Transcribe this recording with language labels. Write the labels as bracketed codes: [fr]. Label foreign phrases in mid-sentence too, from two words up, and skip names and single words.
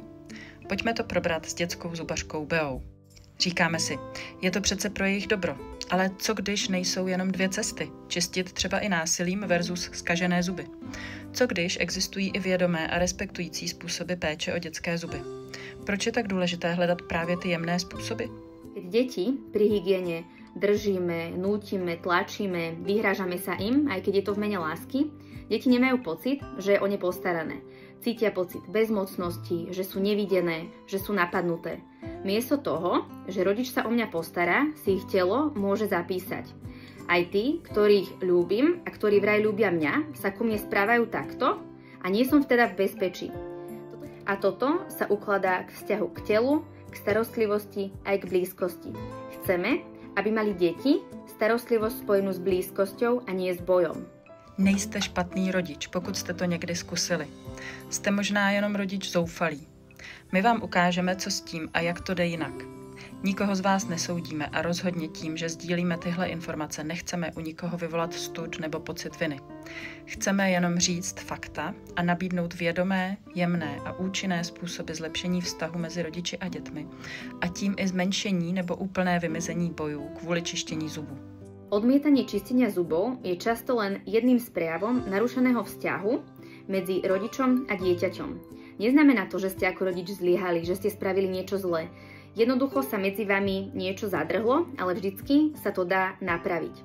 [cs] Pojďme to probrat s dětskou zubařkou Beou. Říkáme si, je to přece pro jejich dobro, ale co když nejsou jenom dvě cesty, čistit třeba i násilím versus zkažené zuby? Co když existují i vědomé a respektující způsoby péče o dětské zuby? Proč je tak důležité hledat právě ty jemné způsoby? [sk] Keď deti pri hygiene držíme, nútime, tlačíme, vyhrážame sa im, aj keď je to v mene lásky, deti nemajú pocit, že je o ne postarané. Cítia pocit bezmocnosti, že sú nevidené, že sú napadnuté. Miesto toho, že rodič sa o mňa postará, si ich telo môže zapísať. Aj tí, ktorých ľúbim a ktorí vraj ľúbia mňa, sa ku mne správajú takto a nie som vteda v bezpečí. A toto sa ukladá k vzťahu k telu, k starostlivosti aj k blízkosti. Chceme, aby mali deti starostlivosť spojenú s blízkosťou a nie s bojom. [cs] Nejste špatný rodič, pokud jste to někdy zkusili. Jste možná jenom rodič zoufalý. My vám ukážeme, co s tím a jak to jde jinak. Nikoho z vás nesoudíme a rozhodně tím, že sdílíme tyhle informace, nechceme u nikoho vyvolat stud nebo pocit viny. Chceme jenom říct fakta a nabídnout vědomé, jemné a účinné způsoby zlepšení vztahu mezi rodiči a dětmi a tím i zmenšení nebo úplné vymizení bojů kvůli čištění zubů. [sk] Odmietanie čistenia zubov je často len jedným z prejavom narušeného vzťahu medzi rodičom a dieťaťom. Neznamená to, že ste ako rodič zlyhali, že ste spravili niečo zlé. Jednoducho sa medzi vami niečo zadrhlo, ale vždycky sa to dá napraviť.